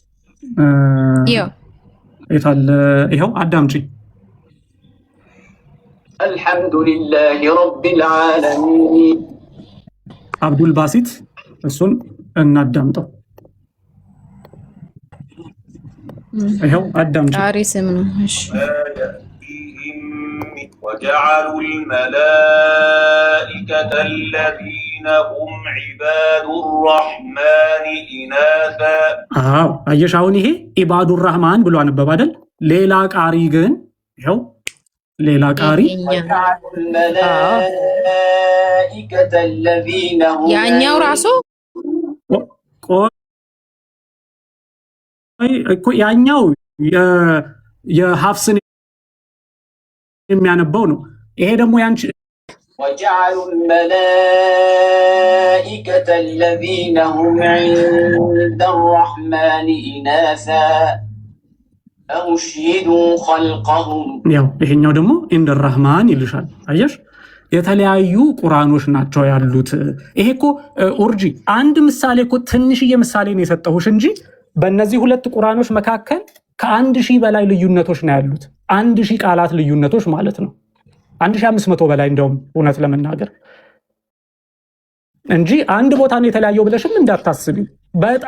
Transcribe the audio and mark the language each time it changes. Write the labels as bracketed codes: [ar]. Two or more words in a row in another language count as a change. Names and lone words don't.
[am] የታለ? ይኸው አዳምጪ። [ar] الحمد لله رب العالمين [am] አብዱል ባሲት እሱን እናዳምጠው። ይኸው አዳምጪ። ቃሪ ስም ነው። እሺ [ar] وجعلوا الملائكة الذين هم عباد الرحمن إناثا [am] አየሽ አሁን ይሄ [ar] عباد الرحمن [am] ብሎ አነበብ አይደል? ሌላ ቃሪ ግን ይኸው ሌላ ቃሪ ያኛው ራሱ ያኛው የሐፍስን የሚያነባው ነው። ይሄ ደግሞ ያንቺ [ar] وجعلوا الملائكة الذين هم عند الرحمن إناثا أشهدوا خلقهم [am] ያው ይሄኛው ደግሞ [ar] عند الرحمن [am] ይልሻል። አየሽ የተለያዩ ቁርአኖች ናቸው ያሉት። ይሄ እኮ ኡርጂ አንድ ምሳሌ እኮ ትንሽዬ ምሳሌ ነው የሰጠሁሽ እንጂ በእነዚህ ሁለት ቁርአኖች መካከል ከ1000 በላይ ልዩነቶች ነው ያሉት። 1000 ቃላት ልዩነቶች ማለት ነው። 1500 በላይ እንደውም እውነት ለመናገር እንጂ አንድ ቦታ ነው የተለያየው ብለሽም እንዳታስቢ። በጣም